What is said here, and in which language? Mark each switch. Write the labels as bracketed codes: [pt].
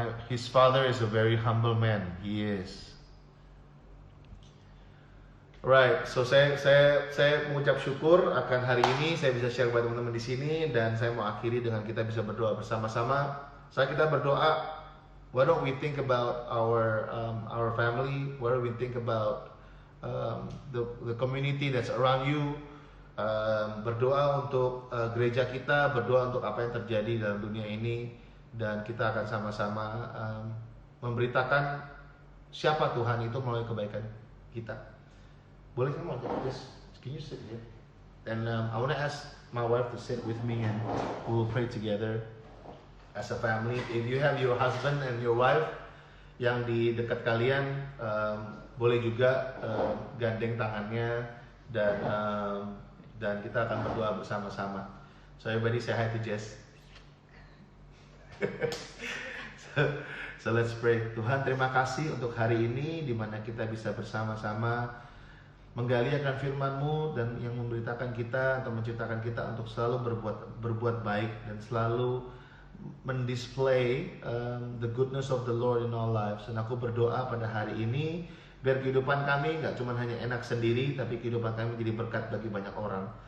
[en] His father is a very humble man. He is. Right, so [id] saya mengucap syukur akan hari ini saya bisa share kepada teman-teman di sini, dan saya mau akhiri dengan kita bisa berdoa bersama-sama. Saat kita berdoa, [en] why don't we think about our family? Why don't we think about the community that's around you? [id] Berdoa untuk gereja kita, berdoa untuk apa yang terjadi dalam dunia ini, dan kita akan sama-sama memberitakan siapa Tuhan itu melalui kebaikan kita. Boleh kamu [en] can you sit here? And I want to ask my wife to sit with me, and we will pray together as a family. If you have your husband and your wife [id] yang di dekat kalian, boleh juga gandeng tangannya, dan kita akan berdoa bersama-sama. [en] So everybody say hi to Jess. So let's pray. [id] Tuhan, terima kasih untuk hari ini di mana kita bisa bersama-sama menggali akan firman-Mu, dan yang memberitakan kita atau menciptakan kita untuk selalu berbuat baik dan selalu mendisplay [en] the goodness of the Lord in our lives. [id] Dan aku berdoa pada hari ini biar kehidupan kami nggak cuma hanya enak sendiri, tapi kehidupan kami jadi berkat bagi banyak orang.